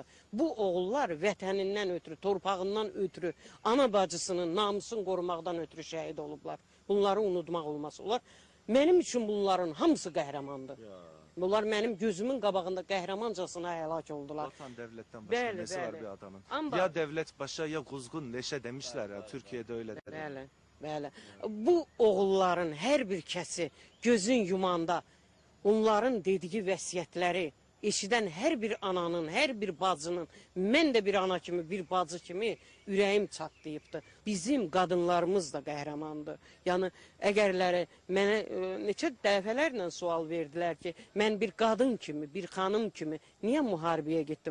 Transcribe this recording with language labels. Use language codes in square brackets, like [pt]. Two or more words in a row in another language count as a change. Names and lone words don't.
[az] Bu oğullar vətənindən ötürü, torpağından ötürü, ana bacısının namusunu qorumaqdan ötürü şəhid olublar. Bunları unutmaq olmaz. Onlar, mənim üçün bunların hamısı qəhrəmandır. Bunlar mənim gözümün qabağında qəhrəmancasına həlak oldular. [tr] Vatan devletten başka [az] Bəli, [tr] nesi var [az] bəli. [tr] bir adamın? [az] Amma- [tr] Ya devlet başa ya kuzgun leşe demişler ya. Türkiye'de öyle der. [az] Bəli, bəli. Bu oğulların hər bir kəsi gözün yumanda onların dediyi vəsiyyətləri eşidən hər bir ananın, hər bir bacının, mən də bir ana kimi, bir bacı kimi ürəyim çatlayıbdır. Bizim qadınlarımız da qəhrəmandır. Yəni əgərləri mənə neçə dəfələrlə sual verdilər ki, mən bir qadın kimi, bir xanım kimi niyə müharibəyə getdim?